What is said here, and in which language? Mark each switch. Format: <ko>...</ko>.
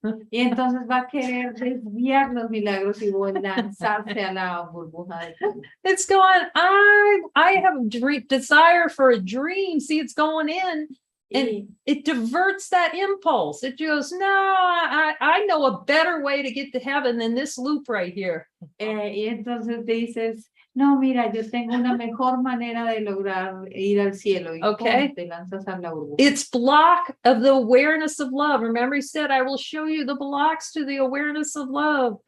<es>Y entonces va a querer desviar los milagros y lanzarse a la burbuja de Dios.</es> <en>It's going, I have a desire for a dream. See, it's going in. And it diverts that impulse. It goes, no, I know a better way to get to heaven than this loop right here.</en> <es>Y entonces dices, no, mira, yo tengo una mejor manera de lograr ir al cielo. Y</es> <en>Okay.</en> <es>te lanzas a la burbuja.</es> <en>It's block of the awareness of love. Remember, he said, I will show you the blocks to the awareness of love.</en>